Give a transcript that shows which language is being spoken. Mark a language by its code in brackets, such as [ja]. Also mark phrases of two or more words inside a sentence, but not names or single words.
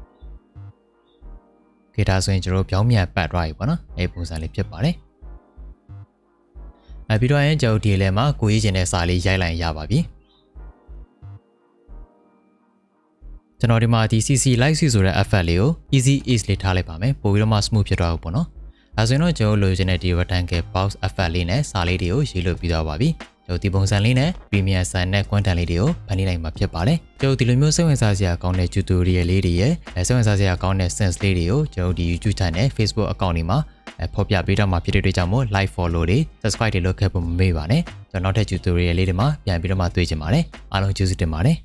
[my] ။ခေတ်ဒါဆိုရင်ကျွန်တော်တို့ပြောင်းမြန်ပတ်သွားပြီပေါ့နော်။အဲ့ပုံစံလေးဖြစ်ပါတယ်။ပြီးတော့ရင်ကျွန်တော်ဒီလေမှာကိုရေးချင်တဲ့စာလေးရိုက်လိုက်ရပါပြီ။ ကျွန်တော်ဒီမှာဒီ [en] CC light switch [my] ဆိုတဲ့ effect လေးကို [en] easy ease [my] လေးထားလိုက်ပါမယ်။ပို့ပြီးတော့မှ smooth ဖြစ်သွားဘူးပေါ့နော်။ဒါဆိုရင် တော့ကျွန်တော်လိုချင်တဲ့ဒီ [en] rectangle box effect [my] လေးနဲ့စာလေးတွေကိုရေးလို့ပြီးသွားပါပြီကျွန်တော်ဒီပုံစံလေးနဲ့ Premiere ဆန်နဲ့ content လေးတွေကိုဖန်တီးနိုင်မှာဖြစ်ပါတယ်ကျွန်တော်ဒီလိုမျိုးစိတ်ဝင်စားစရာကောင်းတဲ့ tutorial လေးတွေရဲ့စိတ်ဝင်စားစရာကောင်းတဲ့ sense လေးတွေကိုကျွန်တော်ဒီ [en] YouTube channel Facebook account [my] တွေမှာဖော်ပြပေးတော့မှာဖြစ်တဲ့အတွက်ကြောင့်မို့ [en] like follow [my] တွေ subscribe တွေလုပ်ခဲ့ဖို့မမေ့ပါနဲ့ကျွန်တော်နောက်ထပ် tutorial လေးတွေမှာပြန်ပြီးတော့မှတွေ့ကြပါမယ်အားလုံးကျေးဇူးတင်ပါတယ်